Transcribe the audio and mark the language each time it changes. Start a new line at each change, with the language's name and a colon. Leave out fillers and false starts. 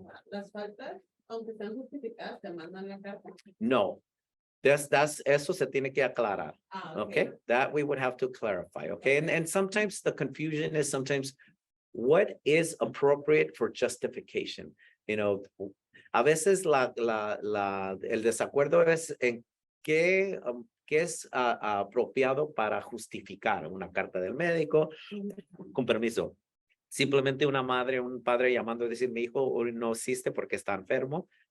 Spanish: Las faltas, aunque sean justificadas, te mandan la carta. No. Eso se tiene que aclarar.
English: Okay, that we would have to clarify. Okay, and sometimes the confusion is what is appropriate for justification.
Spanish: A veces el desacuerdo es en qué es apropiado para justificar una carta del médico. Con permiso. Simplemente una madre o un padre llamando a decir, mi hijo no asiste porque está enfermo.